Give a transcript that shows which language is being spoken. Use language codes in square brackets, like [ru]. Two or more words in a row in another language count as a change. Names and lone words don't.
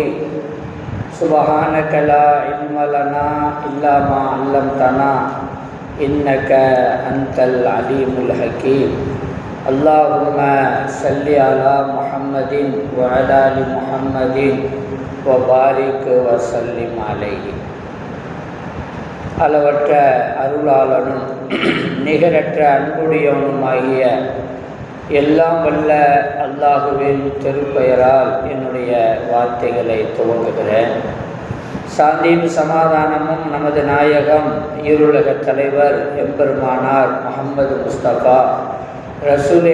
[ar] سبحانك لا علم لنا إلا ما علمتنا إنك أنت العليم الحكيم. اللهم صل على محمد وعلى آل محمد وبارك وسلم عليه. [ta] அளவற்ற அருளாளனும் நிகரற்ற அன்புடையவனுமாகிய எல்லாம் வல்ல அல்லாஹுவின் திருப்பெயரால் என்னுடைய வார்த்தைகளை துவங்குகிறேன். சாந்தியும் சமாதானமும் நமது நாயகம் ஈருலக தலைவர் எம்பெருமானார் முஹம்மது முஸ்தபா ரசூலே